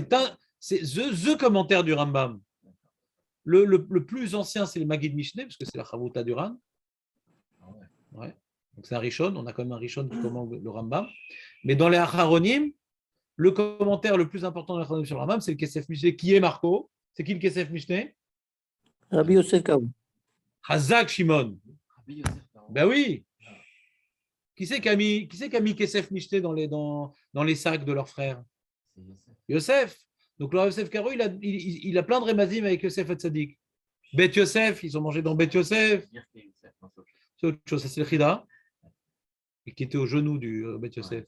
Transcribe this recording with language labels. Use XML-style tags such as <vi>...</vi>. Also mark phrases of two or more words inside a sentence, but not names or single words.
<fr>C'est the commentaire du Rambam. Le plus ancien, c'est le Maggid Mishneh, parce que c'est la Chavruta du Ran. Ah ouais. Ouais. Donc c'est un Rishon, on a quand même un Rishon qui commande le Rambam. Mais dans les Acharonim, le commentaire le plus important de l'Acharonim sur le Rambam, c'est le Kesef Mishneh. Qui est Marco? C'est qui le Kesef Mishneh? Rabbi Yosef Karo. Hazak Shimon. Rabbi Yosef Karo. Ben oui. Qui c'est qui a mis Kesef Mishneh dans les sacs de leurs frères? C'est Yosef. Yosef. Donc le Yosef Karo, il a plein de rémazim avec Yosef Hatzadik. Bet Yosef, ils ont mangé dans Bet Yosef. Dire que Yosef, non, c'est autre chose. C'est autre chose, ça c'est le Chida, et qui était au genou du Bet Yosef.</fr>